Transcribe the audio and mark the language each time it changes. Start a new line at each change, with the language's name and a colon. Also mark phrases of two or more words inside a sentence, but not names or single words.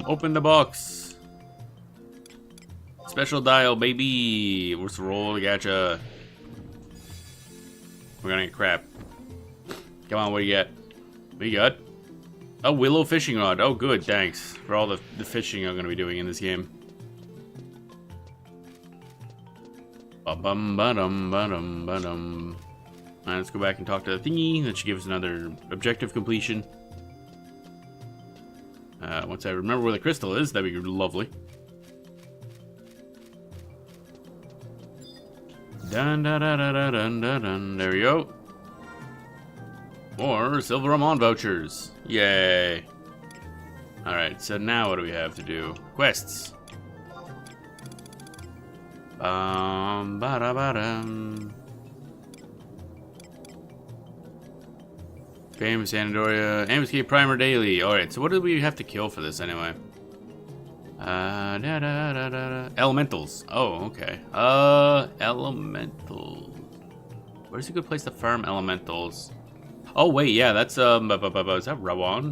English: Open the box. Special dial, baby. Let's roll. Gotcha. We're gonna get crap. Come on, what do you got? What do you got? A willow fishing rod. Oh, good. Thanks for all the fishing I'm gonna be doing in this game. Bum bum ba-dum ba-dum ba-dum. Alright, let's go back and talk to the thingy. That should give us another objective completion. Once I remember where the crystal is, that'd be lovely. Dun dun dun dun dun dun dun. There we go. More silver Amon vouchers. Yay. Alright, so now what do we have to do? Quests. Ba-da-ba-dum. Famous Anadoria. Ambuscade Primer Daily. Alright, so what do we have to kill for this anyway? Elementals. Oh, okay. Elemental. Where's a good place to farm elementals? Oh, wait, yeah, that's, is that Rowan?